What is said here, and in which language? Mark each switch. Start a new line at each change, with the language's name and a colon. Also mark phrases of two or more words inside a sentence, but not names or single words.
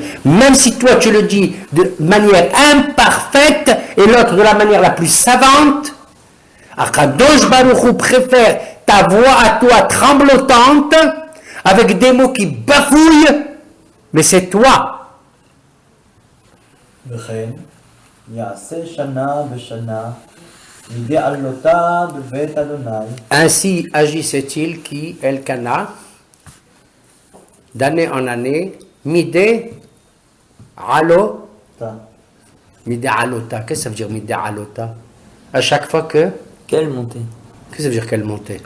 French: Même si toi tu le dis de manière imparfaite et l'autre de la manière la plus savante,
Hebrew: הקדוש ברוך הוא
French: préfère ta voix à toi tremblotante avec des mots qui bafouillent, mais c'est toi.
Hebrew: וכן, יעשה שנה בשנה, מדעלותה בבית אדוני.
French: Ainsi agissait-il qui, Elkana, d'année en année,
Hebrew: מדי עלו, מדי עלותה.
French: Qu'est-ce que ça veut dire
Hebrew: מדי עלותה?
French: À chaque fois que. Quelle montée? Qu'est-ce que ça veut dire quelle montée?